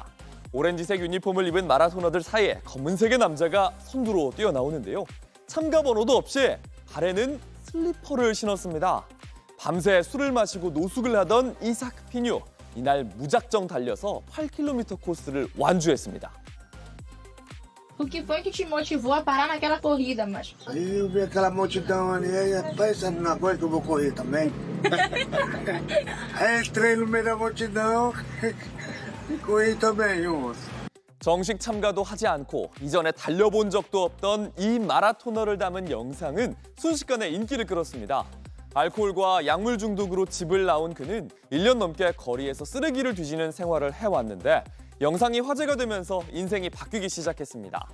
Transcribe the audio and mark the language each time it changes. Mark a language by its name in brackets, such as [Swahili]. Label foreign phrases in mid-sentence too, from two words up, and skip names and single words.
[Korean] 오렌지색 유니폼을 입은 마라토너들 사이에 검은색의 남자가 선두로 뛰어나오는데요. 참가 번호도 없이 발에는 슬리퍼를 신었습니다. 밤새 술을 마시고 노숙을 하던 이삭 피뉴. 이날 무작정 달려서 8km 코스를 완주했습니다. [Portuguese] O que foi que te motivou a parar naquela corrida, mas? Aí eu vi aquela multidão ali, aí pensando na coisa que eu vou correr também. Aí entrei no meio da multidão e corri também, [Korean] 정식 참가도 하지 않고 이전에 달려본 적도 없던 이 마라토너를 담은 영상은 순식간에 인기를 끌었습니다. 알코올과 약물 중독으로 집을 나온 그는 1년 넘게 거리에서 쓰레기를 뒤지는 생활을 해왔는데 영상이 화제가 되면서 인생이 바뀌기 시작했습니다.